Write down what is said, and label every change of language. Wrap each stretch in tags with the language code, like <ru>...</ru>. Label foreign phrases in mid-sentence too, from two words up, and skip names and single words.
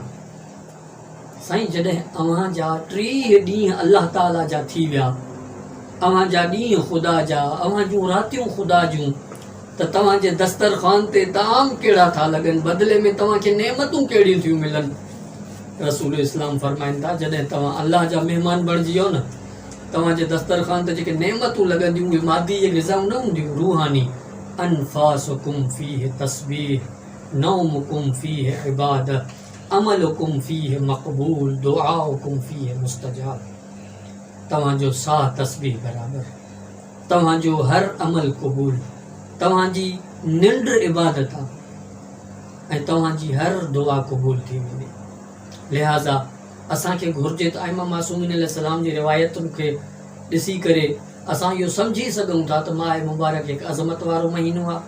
<sd>साईं जॾहिं अव्हां जा 3 ॾींहं अल्लाह ताला जा थी विया, अव्हां जा ॾींहं ख़ुदा जा, अव्हां जूं रातियूं ख़ुदा जूं, त तव्हांजे दस्तरख़ान ते ताम कहिड़ा था लॻनि, बदिले में तव्हांखे नेमतूं कहिड़ियूं थियूं मिलनि। रसूल इस्लाम फरमाइनि था जॾहिं तव्हां अल्लाह जा महिमान बणिजी वियो न, तव्हांजे दस्तरख़ान ते जेके नेमतूं लॻंदियूं उहे मादी ग़िज़ाऊं न हूंदियूं, रूहानी।</sd> <ar>أنفاسكم فيه تسبيح، نومكم فيه عبادة، عملكم فيه مقبول، دعاؤكم فيه مستجاب.</ar> <sd>तव्हांजो साह तस्बीह बराबरि, तव्हांजो हर अमल क़बूल, तव्हांजी निंड इबादत आहे ऐं तव्हांजी हर दुआ क़बूल थी वेंदी। लिहाज़ा असांखे घुर्जे त आइमा मासूमीन अलैहिस्सलाम जी रिवायतुनि खे ॾिसी करे असां इहो सम्झी सघूं था त माह मुबारक हिकु अज़मत वारो महीनो आहे।</sd>